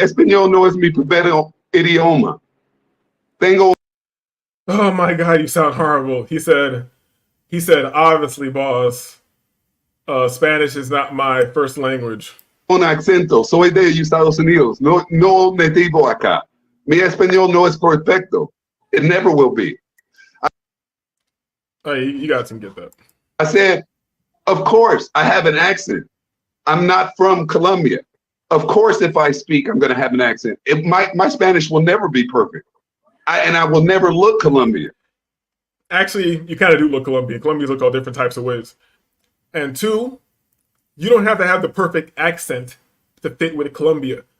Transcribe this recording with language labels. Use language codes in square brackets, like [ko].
[es] Español no es mi primer idioma. Tengo. [en] Oh my God, you sound horrible. He said, obviously, boss, Spanish is not my first language. [es] Un acento. Soy de Estados Unidos. No nativo acá. Mi español no es perfecto. [en] It never will be. Oh, you guys can get that. I said, of course, I have an accent. I'm not from Colombia. Of course, if I speak, I'm going to have an accent. My Spanish will never be perfect. I will never look Colombian. Actually, you kind of do look Colombian. Colombians look all different types of ways. And two, you don't have to have the perfect accent to fit with Colombia.